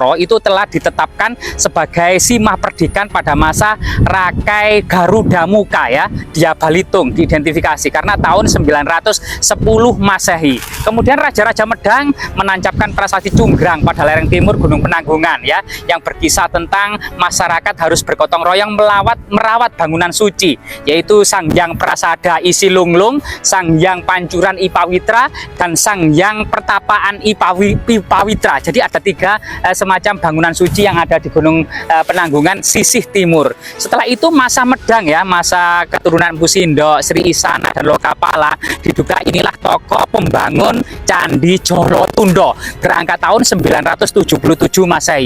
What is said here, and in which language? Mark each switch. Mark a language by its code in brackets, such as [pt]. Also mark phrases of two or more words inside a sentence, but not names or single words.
[id] Itu telah ditetapkan sebagai simah perdikan pada masa Rakai Garuda Muka ya, Dia Balitung diidentifikasi karena tahun 910 Masehi. Kemudian Raja-Raja Medang menancapkan prasasti Cunggrang pada lereng timur Gunung Penanggungan ya, yang berkisah tentang masyarakat harus bergotong royong merawat bangunan suci, yaitu Sang Hyang Prasada Isi Lunglung, Sang Hyang Pancuran Ipawitra, dan Sang Hyang Pertapaan Ipawitra. Jadi ada tiga semacam bangunan suci yang ada di Gunung Penanggungan sisih timur. Setelah itu masa Medang ya, masa keturunan Busindo, Sri Isana dan Lokapala, diduga inilah tokoh pembangun Candi Jolotundo berangkat tahun 977 Masehi.